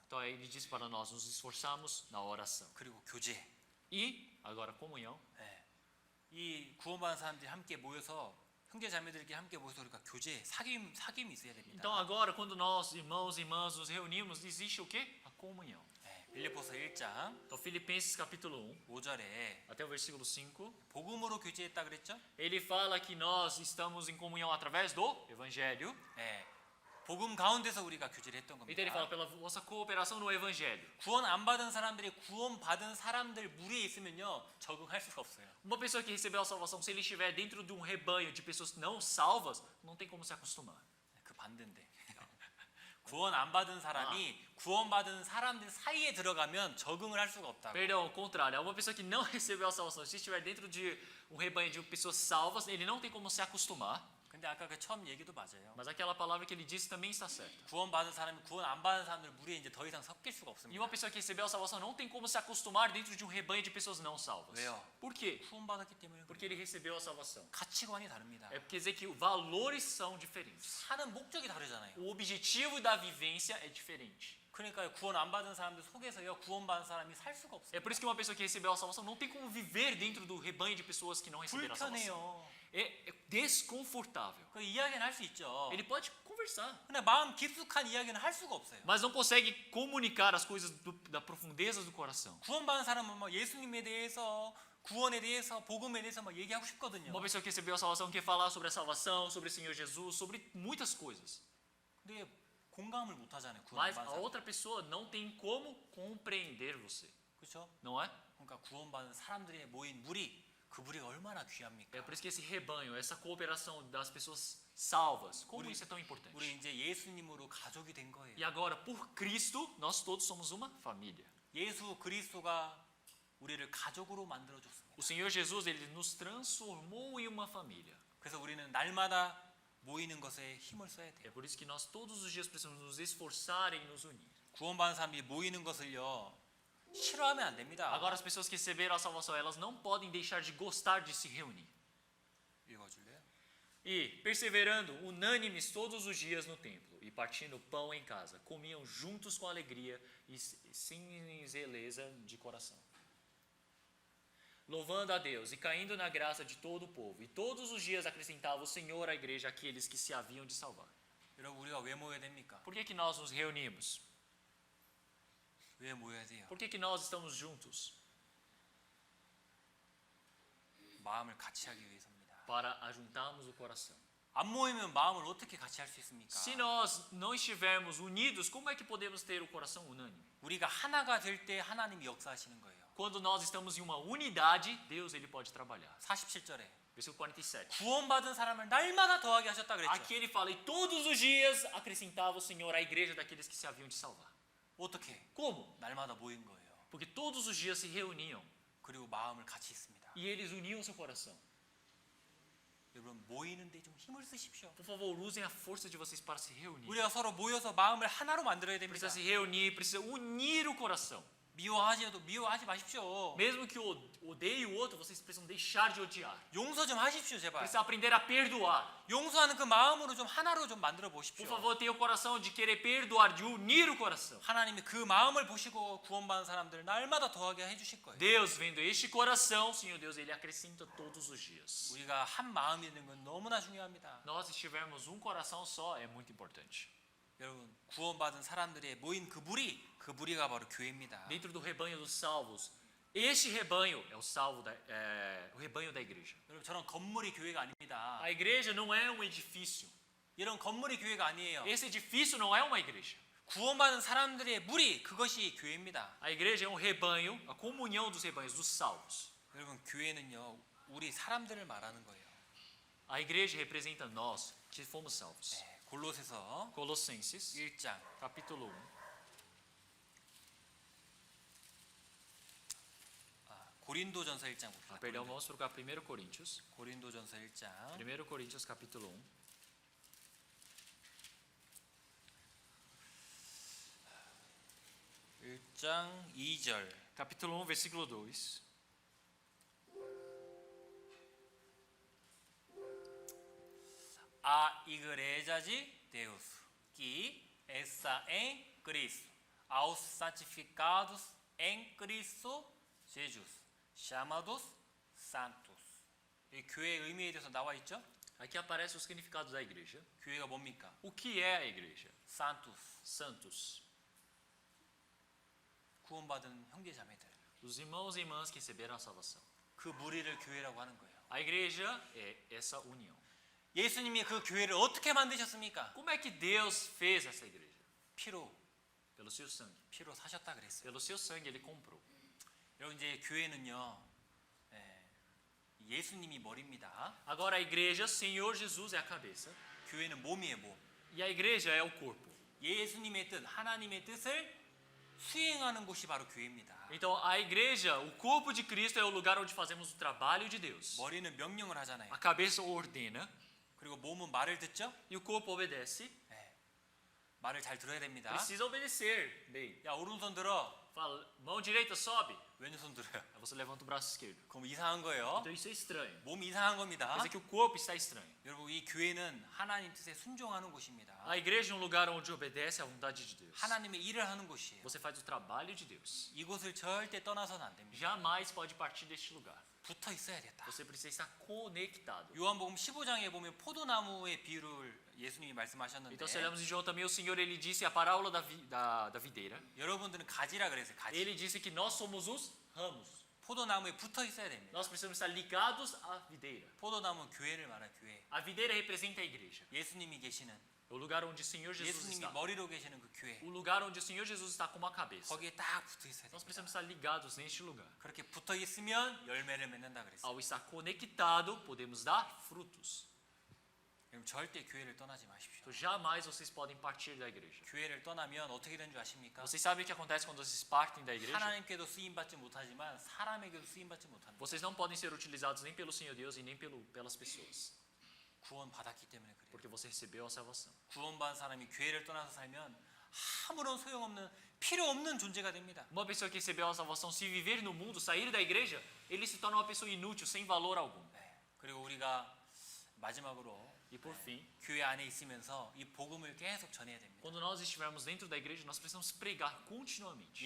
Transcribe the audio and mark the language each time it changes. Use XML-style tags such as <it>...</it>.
<pt>Então ele diz para nós nos esforçarmos na oração.</pt> <ko>그리고 교제.</ko> <pt>E agora comunhão.</pt> <ko>네. 이 구원받은 사람들이 함께 모여서 형제 자매들끼리 함께 모여서 우리가 교제, 사귐이 있어야 됩니다.</ko> <pt>Então agora quando nós irmãos e irmãs nos reunimos, existe o quê? A comunhão.</pt> <ko>네. 빌립보서 1장</ko> <pt>Então Filipenses capítulo 1,</pt> <ko>5절에</ko> <pt>até o versículo 5,</pt> <ko>복음으로 교제했다 그랬죠?</ko> <pt>ele fala que nós estamos em comunhão através do evangelho.</pt> <ko>네. 복음 가운데서 우리가 교제를 했던</ko> <pt>Então ele fala</pt> <ko>겁니다.</ko> <pt>pela vossa cooperação no evangelho.</pt> <ko>구원 안 받은 사람들이 구원받은 사람들 무리에 있으면요 적응할 수가 없어요.</ko> <pt>Uma pessoa que recebeu a salvação, se ele estiver dentro de um rebanho de pessoas não salvas, não tem como se acostumar.</pt> <ko>그 반대인데 구원 안 받은 사람이 구원받은 사람들 사이에 들어가면 적응을 할 수가 없다고.</ko> <pt>Perdão, ao contrário. Uma pessoa que não recebeu a salvação, se estiver dentro de um rebanho de pessoas salvas, ele não tem como se acostumar.</pt> <ko>근데 아까 그 처음 얘기도 맞아요.</ko> <pt>Mas aquela palavra que ele disse também está certa.</pt> <ko>구원받은 사람이 구원 안 받은 사람들 무리에 이제 더 이상 섞일 수가</ko> <pt>E uma pessoa que recebeu a salvação não tem como se acostumar dentro de um rebanho de pessoas não salvas.</pt> <ko>왜요?</ko> <pt>Por quê?</pt> <ko>구원받았기 때문에</ko> <pt>Porque ele recebeu a salvação.</pt> <ko>가치관이 다릅니다.</ko> <pt>É porque dizer que valores são diferentes.</pt> <ko>사는 목적이 다르잖아요.</ko> <pt>O objetivo da vivência é diferente.</pt> <ko>그러니까 구원 안 받은 사람들 속에서요 구원받은 사람이 살 수가</ko> <pt>É por isso que uma pessoa que recebeu a salvação não tem como viver dentro do rebanho de pessoas que não receberam a salvação.</pt> <ko>불편해요.</ko> <pt>É desconfortável.</pt> <ko>그 이야기는 할 수 있죠.</ko> <pt>Ele pode conversar,</pt> <ko>근데 마음 깊숙한 이야기는 할 수가 없어요.</ko> <pt>mas não consegue comunicar as coisas da profundeza do coração.</pt> <ko>구원받은 사람은 막 예수님에 대해서 구원에 대해서 복음에 대해서 막 얘기하고 싶거든요.</ko> <pt>Uma pessoa que recebeu a salvação quer falar sobre a salvação, sobre o Senhor Jesus, sobre muitas coisas.</pt> <ko>근데 공감을 못 하잖아요.</ko> <pt>Mas</pt> <ko>구원받은</ko> <pt>a</pt> <ko>사람.</ko> <pt>outra pessoa não tem como compreender você,</pt> <ko>그렇죠?</ko> <pt>não é?</pt> <ko>그러니까 구원받은 사람들이 모인 무리, 그 무리가 얼마나 귀합니까?</ko> <pt>É por isso que esse rebanho, essa cooperação das pessoas salvas, como</pt> <ko>우리-</ko> <pt>isso é tão importante.</pt> <ko>우리 이제 예수님으로 가족이 된 거예요.</ko> <pt>E agora, por Cristo, nós todos somos uma família.</pt> <ko>예수 그리스도가 우리를 가족으로 만들어 줬습니다.</ko> <pt>O Senhor Jesus, ele nos transformou em uma família.</pt> <ko>그래서 우리는 날마다 모이는 것에 힘을 써야</ko> <pt>É</pt> <ko>돼요.</ko> <pt>por isso que nós todos os dias precisamos nos esforçar em nos unir.</pt> <ko>구원받은 사람들이 모이는 것을요 싫어하면 안 됩니다.</ko> <pt>Agora, as pessoas que receberam a salvação, elas não podem deixar de gostar de se reunir.</pt> <ko>읽어줄래요?</ko> <pt>E, perseverando unânimes todos os dias no templo e partindo pão em casa, comiam juntos com alegria e singeleza de coração, louvando a Deus e caindo na graça de todo o povo. E todos os dias acrescentava o Senhor à igreja aqueles que se haviam de salvar.</pt> <ko>여러분 우리가 왜 모여야 됩니까?</ko> <pt>Por que nós nos reunimos?</pt> <ko>왜 모여야 돼요?</ko> <pt>Por que nós estamos juntos?</pt> <ko>마음을 같이 하기 위해서입니다.</ko> <pt>Para ajuntarmos o coração.</pt> <ko>안 모이면 마음을 어떻게 같이 할 수 있습니까?</ko> <pt>Se nós não estivermos unidos, como é que podemos ter o coração unânime?</pt> <ko>우리가 하나가 될 때 하나님이 역사하시는 거예요.</ko> <pt>Quando nós estamos em uma unidade, Deus ele pode trabalhar.</pt> <ko>47절에</ko> <pt>Versículo 47.</pt> <ko>구원받은 사람을 날마다 더하게 하셨다 그랬죠.</ko> <pt>Aqui ele fala, e todos os dias acrescentava o Senhor à igreja daqueles que se haviam de salvar.</pt> <ko>어떻게?</ko> <pt>Como?</pt> <ko>날마다 모인 거예요.</ko> <pt>Porque todos os dias se reuniam</pt> <ko>그리고 마음을 같이 있습니다.</ko> <pt>e eles uniam seu coração.</pt> <ko>여러분 모이는데 좀 힘을 쓰십시오.</ko> <pt>Por favor, usem a força de vocês para se reunir.</pt> <ko>우리가 서로 모여서 마음을 하나로 만들어야 됩니다.</ko> <pt>Precisa se reunir, precisa unir o coração.</pt> <ko>미워하지 마십시오.</ko> <pt>Mesmo que odeie o outro, vocês precisam deixar de odiar.</pt> <ko>용서 좀 하십시오, 제발.</ko> <pt>Precisa aprender a perdoar.</pt> <ko>용서하는 그 마음으로 좀 하나로 좀 만들어 보십시오.</ko> <pt>Por favor, tenha o coração de querer perdoar, de unir o coração.</pt> <ko>하나님이 그 마음을 보시고 구원받은 사람들을 날마다 더하게 해주실 거예요.</ko> <pt>Deus, vendo este coração, Senhor Deus, Ele acrescenta todos os dias.</pt> <ko>우리가 한 마음이 있는 건 너무나 중요합니다.</ko> <pt>Nós estivermos um coração só, é muito importante.</pt> <ko>여러분 구원받은 사람들의 모인 그 무리가 바로 교회입니다.</ko> <pt>Dentro do rebanho dos salvos, este rebanho é o rebanho da igreja.</pt> <ko>여러분 저런 건물이 교회가 아닙니다.</ko> <pt>A igreja não é um edifício.</pt> <ko>이런 건물이 교회가 아니에요.</ko> <pt>Esse edifício não é uma igreja.</pt> <ko>구원받은 사람들의 무리 그것이 교회입니다.</ko> <pt>A igreja é um rebanho, a comunhão dos rebanhos, dos salvos.</pt> <ko>여러분 교회는요 우리 사람들을 말하는 거예요.</ko> <pt>A igreja representa nós que fomos salvos.</pt> <ko>네, 골로새서</ko> <pt>Colossenses,</pt> <ko>1장</ko> <pt>capítulo 1.</pt> <ko>고린도전서 1장 봅시다.</ko> <pt>Perdão, vamos para 1 Coríntios.</pt> <ko>고린도전서 1장</ko> <pt>1 Coríntios, capítulo 1.</pt> <ko>1장 2절</ko> <pt>Capítulo 1, versículo 2. A igreja de Deus que está em Cristo, aos santificados em Cristo Jesus, chamados santos.</pt> <ko>이 교회의 의미에 대해서 나와 있죠?</ko> <pt>Aqui aparece o significado da igreja.</pt> <ko>교회가 뭡니까?</ko> <pt>O que é a igreja? santos, Santos.</pt> <ko>구원받은 형제 자매들.</ko> <pt>Os irmãos e irmãs que receberam a salvação.</pt> <ko>그 무리를 교회라고 하는 거예요.</ko> <pt>A igreja é essa união.</pt> <ko>예수님이 그 교회를 어떻게 만드셨습니까?</ko> <pt>Como é que Deus fez essa igreja?</pt> <ko>피로</ko> <pt>Pelo seu sangue.</pt> <ko>사셨다 그랬어요.</ko> <pt>Pelo seu sangue ele comprou.</pt> <ko>여러분 이제 교회는요, 예수님이 머리입니다.</ko> <pt>Agora a igreja, Senhor Jesus é a cabeça.</pt> <ko>교회는 몸이에요, 몸.</ko> <pt>E a igreja é o corpo.</pt> <ko>예수님의 뜻, 하나님의 뜻을 수행하는 곳이 바로 교회입니다.</ko> <pt>Então a igreja, o corpo de Cristo é o lugar onde fazemos o trabalho de Deus.</pt> <ko>머리는 명령을 하잖아요.</ko> <pt>A cabeça ordena.</pt> <ko>그리고 몸은 말을 듣죠?</ko> <pt>E o corpo obedece.</pt> <ko>네. 말을 잘 들어야 됩니다.</ko> <pt>Precisa obedecer bem.</pt> <ko>야, 오른손 들어.</ko> <pt>Fala, mão direita sobe.</pt> <ko>왼손 들어요.</ko> <pt>Aí você levanta o braço esquerdo.</pt> <ko>그럼 이상한 거예요.</ko> <pt>Então isso é estranho.</pt> <ko>몸이 이상한 겁니다.</ko> <pt>Quer dizer que o corpo está estranho.</pt> <ko>여러분, 이 교회는 하나님 뜻에 순종하는 곳입니다.</ko> <pt>A igreja é um lugar onde obedece à vontade de Deus.</pt> <ko>하나님의 일을 하는 곳이에요.</ko> <pt>Você faz o trabalho de Deus.</pt> <ko>이곳을 절대 떠나서는 안 됩니다.</ko> <pt>Jamais pode partir deste lugar.</pt> <ko>붙어 있어야겠다.</ko> <pt>Você precisa estar conectado.</pt> <ko>요한복음 15장에 보면 포도나무의 비유를 예수님이 말씀하셨는데</ko> <pt>Então, se olhamos em João também, o Senhor ele disse a parábola da videira.</pt> <ko>여러분들은 가지라 그랬어요. 가지.</ko> <pt>Ele disse que nós somos os ramos.</pt> <ko>포도나무에 붙어 있어야 됩니다.</ko> <pt>Nós precisamos estar ligados à videira.</pt> <ko>포도나무는 교회를 말하는 교회.</ko> <pt>A videira representa a igreja.</pt> <ko>예수님이 계시는</ko> <pt>É o lugar onde o Senhor Jesus</pt> <ko>예수님이</ko> <pt>está.</pt> <ko>머리로 계시는 그 교회.</ko> <pt>O lugar onde o Senhor Jesus está como a cabeça.</pt> <ko>거기에 딱 붙어 있어야</ko> <pt>Nós</pt> <ko>됩니다.</ko> <pt>precisamos estar ligados neste lugar.</pt> <ko>그렇게 붙어 있으면 열매를 맺는다 그랬어요.</ko> <pt>Ao estar conectado, podemos dar frutos.</pt> <ko>여러분 절대 교회를 떠나지 마십시오.</ko> <pt>Então, jamais vocês podem partir da igreja.</pt> <ko>교회를 떠나면 어떻게 되는 줄 아십니까?</ko> <pt>Vocês sabem o que acontece quando vocês partem da igreja?</pt> <ko>하나님께도 쓰임 받지 못하지만 사람에게도 쓰임 받지 못합니다.</ko> <pt>Vocês não podem ser utilizados nem pelo Senhor Deus e nem pelas pessoas.</pt> <ko>구원 받았기 때문에 그래요.</ko> <pt>Porque você recebeu a salvação.</pt> <ko>구원받은 사람이 교회를 떠나서 살면 아무런 소용없는 필요 없는 존재가 됩니다.</ko> <pt>Uma pessoa que recebeu a salvação, se viver no mundo, sair da igreja, ele se torna uma pessoa inútil, sem valor algum.</pt> <ko>네. 그리고 우리가 마지막으로</ko> <pt>E por fim,</pt> <ko>교회 안에 있으면서 이 복음을 계속 전해야 됩니다.</ko> <pt>quando nós estivermos dentro da igreja, nós precisamos pregar continuamente.</pt>